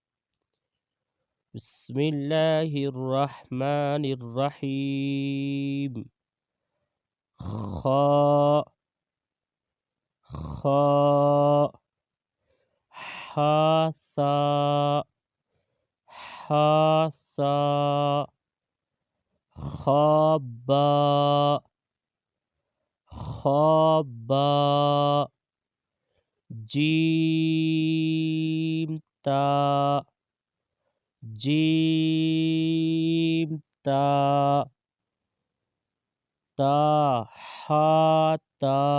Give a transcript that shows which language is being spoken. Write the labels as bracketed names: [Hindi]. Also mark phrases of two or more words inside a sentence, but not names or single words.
[Arabic] بسم اللہ الرحمن الرحیم۔ خا خا حا ثا حا ثا خابا خابا جیم تا جیم تا تا ہا تا